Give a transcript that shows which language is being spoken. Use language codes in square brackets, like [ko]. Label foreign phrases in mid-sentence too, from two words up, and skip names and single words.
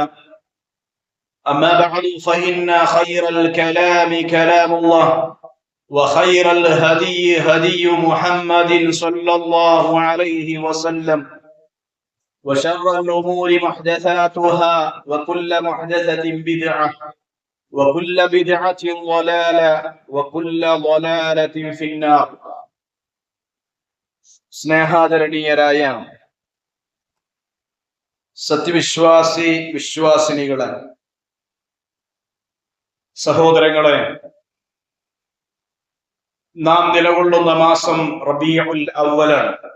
[ar] أما بعد فإن خير الكلام كلام الله، وخير الهدي هدي محمد صلى الله عليه وسلم، وشر الأمور محدثاتها وكل محدثة بدعة وكل بدعة ضلالة وكل ضلالة في النار. [ml] സ്നേഹാദരണീയരായ വിശ്വാസിനികളെ, സഹോദരങ്ങളെ, നാം നിലകൊള്ളുന്ന മാസം റബീഉൽ അവ്വലാണ്.